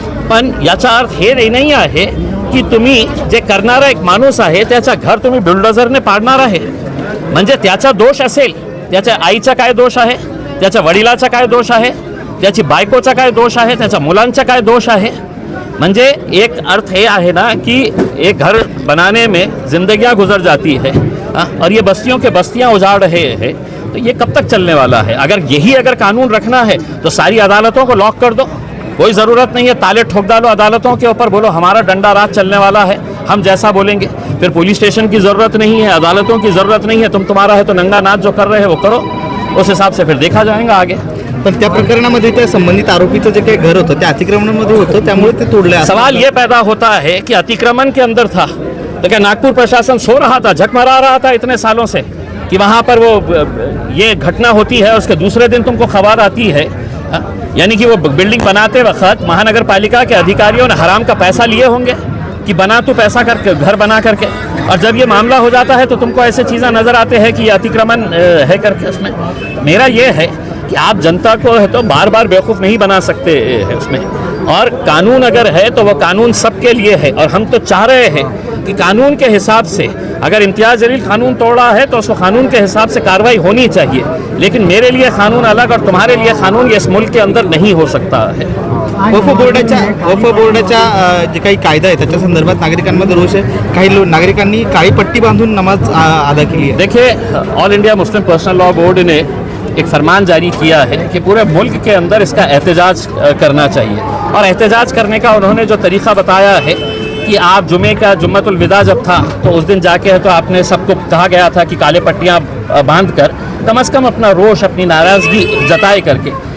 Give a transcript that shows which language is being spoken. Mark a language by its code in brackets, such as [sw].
[mr] पण याचा अर्थ हे नाही आहे की तुम्ही जे करणारा एक माणूस आहे त्याचं घर तुम्ही बुलडोझरने पाडणार आहे. म्हणजे त्याचा दोष असेल, त्याच्या आईचा काय दोष आहे, त्याच्या वडिलाचा काय दोष आहे, त्याची बायकोचा काय दोष आहे, त्याच्या मुलांचा काय दोष आहे. म्हणजे एक अर्थ ये आहे ना [hi] कि एक घर बनाने में जिंदगियां गुजर जाती है और ये बस्तियों के बस्तियां उजाड़ रहे हैं, तो ये कब तक चलने वाला है. अगर कानून रखना है तो सारी अदालतों को लॉक कर दो. कोई ज़रूरत नहीं है ताले ठोक डालो अदालतों के ऊपर, बोलो हमारा डंडा राज चलने वाला है, हम जैसा बोलेंगे. फिर पुलिस स्टेशन की ज़रूरत नहीं है, अदालतों की ज़रूरत नहीं है. तुम्हारा है तो नंगा नाच जो कर रहे हैं वो करो, उस हिसाब से फिर देखा जाएगा आगे. [mr] पण त्या प्रकरणामध्ये त्या संबंधित आरोपीचं जे काही घर होतं ते अतिक्रमणामध्ये होतं, त्यामुळे ते तोडले. [hi] सवाल ये पैदा होता है कि अतिक्रमण के अंदर था तो क्या नागपुर प्रशासन सो रहा था, झकमरा रहा था इतने सालों से कि वहाँ पर वो ये घटना होती है, उसके दूसरे दिन तुमको खबर आती है. यानी कि वो बिल्डिंग बनाते वक्त महानगर पालिका के अधिकारियों ने हराम का पैसा लिए होंगे कि बना तू पैसा करके घर बना करके, और जब ये मामला हो जाता है तो तुमको ऐसे चीज़ें नज़र आते हैं कि ये अतिक्रमण है करके. उसमें मेरा ये है कि आप जनता को है तो बार बार बेवकूफ़ नहीं बना सकते हैं उसमें. और कानून अगर है तो वो कानून सबके लिए है, और हम तो चाह रहे हैं कि कानून के हिसाब से अगर इम्तियाज़ जलील कानून तोड़ा है तो उसको कानून के हिसाब से कार्रवाई होनी चाहिए. लेकिन मेरे लिए कानून अलग और तुम्हारे लिए कानून ये इस मुल्क के अंदर नहीं हो सकता है. [mr] वक्फ बोर्डाच्या जे काही कायदा आहे त्याच्या संदर्भात नागरिकांमध्ये रोष आहे. काही नागरिकांनी काळी पट्टी बांधून नमाज अदा केली आहे. [hi] देखिए, all India Muslim personal law board ने एक फरमान जारी किया है कि पूरे मुल्क के अंदर इसका एहतजाज करना चाहिए. और एहतजाज करने का उन्होंने जो तरीक़ा बताया है कि आप जुमे का जुम्मतुल विदा जब था तो उस दिन जाके तो आपने सबको कहा गया था कि काले पट्टियाँ बांध कर कम से कम अपना रोष, अपनी नाराज़गी जताए करके.